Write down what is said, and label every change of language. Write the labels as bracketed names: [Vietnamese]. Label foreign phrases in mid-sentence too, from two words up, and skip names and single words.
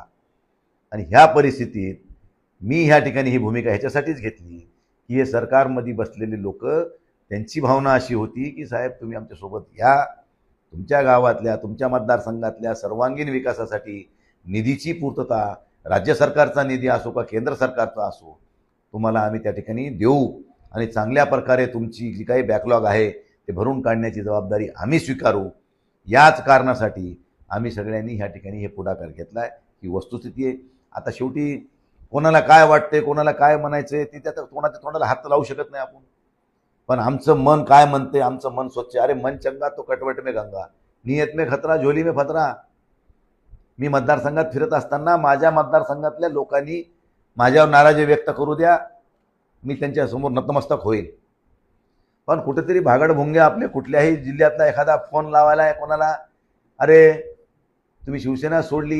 [Marathi] आणि ह्या परिस्थितीत मी ह्या ठिकाणी ही भूमिका ह्याच्यासाठीच घेतली की हे सरकारमध्ये बसलेले लोक, त्यांची भावना अशी होती की साहेब तुम्ही आमच्यासोबत या, तुमच्या गावातल्या तुमच्या मतदारसंघातल्या सर्वांगीण विकासासाठी निधीची पूर्तता, राज्य सरकारचा निधी असो का केंद्र सरकारचा असो, तुम्हाला आम्ही त्या ठिकाणी देऊ आणि चांगल्या प्रकारे तुमची जी काही बॅकलॉग आहे ते भरून काढण्याची जबाबदारी आम्ही स्वीकारू. याच कारणासाठी आम्ही सगळ्यांनी ह्या ठिकाणी हे पुढाकार घेतला आहे. ही वस्तुस्थिती आहे. आता शेवटी कोणाला काय वाटते, कोणाला काय म्हणायचं ते त्यात कोणाच्या तोंडाला हात लावू शकत नाही आपण. पण आमचं मन काय म्हणते, आमचं मन स्वच्छ. [Hindi] अरे मन चंगा तो कटवट में गंगा, नियत में खतरा झोली में फतरा. [Marathi] मी मतदारसंघात फिरत असताना माझ्या मतदारसंघातल्या लोकांनी माझ्यावर नाराजी व्यक्त करू द्या, मी त्यांच्यासमोर नतमस्तक होईल. पण कुठेतरी भागडभुंगे आपले कुठल्याही जिल्ह्यातला एखादा फोन लावायला आहे कोणाला, अरे तुम्ही शिवसेना सोडली.